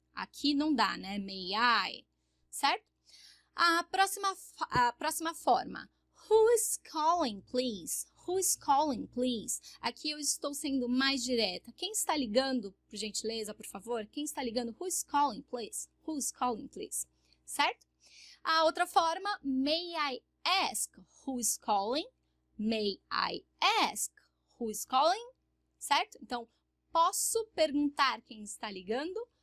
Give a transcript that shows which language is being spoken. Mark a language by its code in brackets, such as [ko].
[pt] Aqui não dá, né? [en] May I, [pt] certo? A próxima forma. [en] Who is calling, please? Who is calling, please? [pt] Aqui eu estou sendo mais direta. Quem está ligando, por gentileza, por favor? Quem está ligando? [en] Who is calling, please? Who is calling, please? [pt] Certo? A outra forma, [en] may I ask who is calling? May I ask who is calling? [pt] Certo? Então, posso perguntar quem está ligando?